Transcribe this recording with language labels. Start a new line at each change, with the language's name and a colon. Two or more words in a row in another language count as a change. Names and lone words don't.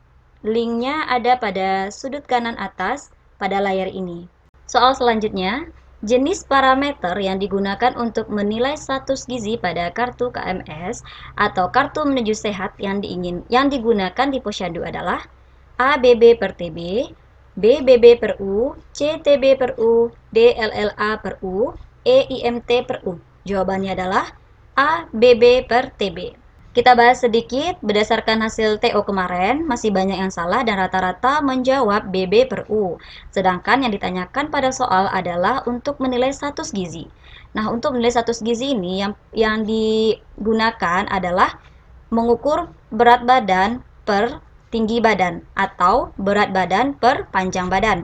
Indonesian: Linknya ada pada sudut kanan atas pada layar ini. Soal selanjutnya, Jenis parameter yang digunakan untuk menilai status gizi pada kartu KMS atau kartu menuju sehat yang digunakan di posyandu adalah ABB per TB, BBB per U, CTB per U, DLLA per U, EIMT per U. Jawabannya adalah ABB per TB. Kita bahas sedikit, berdasarkan hasil TO kemarin, masih banyak yang salah dan rata-rata menjawab BB per U. Sedangkan yang ditanyakan pada soal adalah untuk menilai status gizi. Nah, untuk menilai status gizi ini yang digunakan adalah mengukur berat badan per tinggi badan atau berat badan per panjang badan.